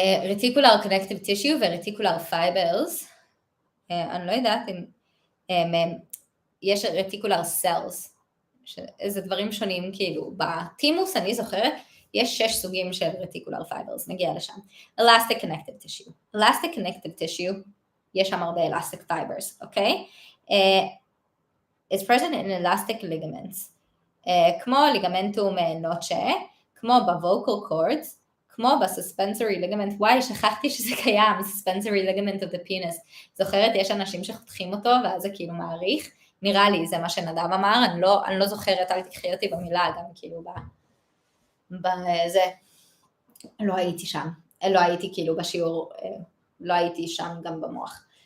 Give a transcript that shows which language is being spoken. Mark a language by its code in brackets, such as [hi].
[he] רטיקולר קונקטיב טישיו ורטיקולר פייברס, אני לא יודעת אם יש רטיקולר סלס, זה דברים שונים כאילו, בטימוס אני זוכרת, יש 6 סוגים של רטיקולר פייברס, נגיע לשם. [en] Elastic connective tissue. Elastic connective tissue, [he] יש שם הרבה [en] elastic fibers, אוקיי? It's present in elastic ligaments, [he] כמו ליגמנטום נוטשה, כמו ב-vocal cords, כמו ב-suspensory ligament, וואי, שכחתי שזה קיים, [en] suspensory ligament of the penis, [he] זוכרת, יש אנשים שחותכים אותו, ואז זה כאילו מעריך, נראה לי, זה מה שנדב אמר, אני לא זוכרת, אל תקחי אותי במילה, גם כאילו בזה, לא הייתי שם, לא הייתי כאילו בשיעור, לא הייתי שם גם במוח.